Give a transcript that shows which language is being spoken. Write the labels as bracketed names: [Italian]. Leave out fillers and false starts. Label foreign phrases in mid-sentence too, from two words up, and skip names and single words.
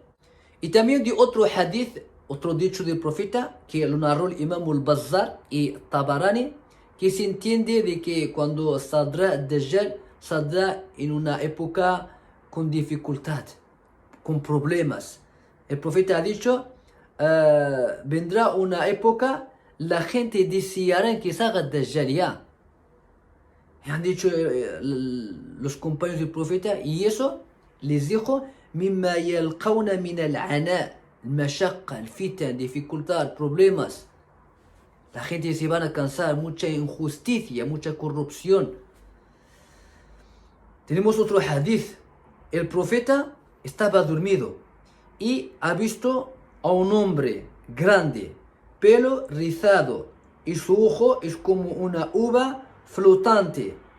[Spanish] Y también de otro hadith, otro dicho del profeta, que lo narró el Imam al-Bazzar y Tabarani, que se entiende de que cuando saldrá Dajjal, saldrá en una época con dificultad, con problemas. El profeta ha dicho, vendrá una época, la gente deseará que salga Dajjal ya. Y han dicho los compañeros del profeta, y eso les dijo, [Arabic] مما يلقون من العناء, المشقة, الفتن, [Spanish] dificultad, problemas. La gente se van a cansar, mucha injusticia, mucha corrupción. Tenemos otro hadith. El profeta estaba dormido y ha visto a un hombre grande, pelo rizado, y su ojo es como una uva flotante.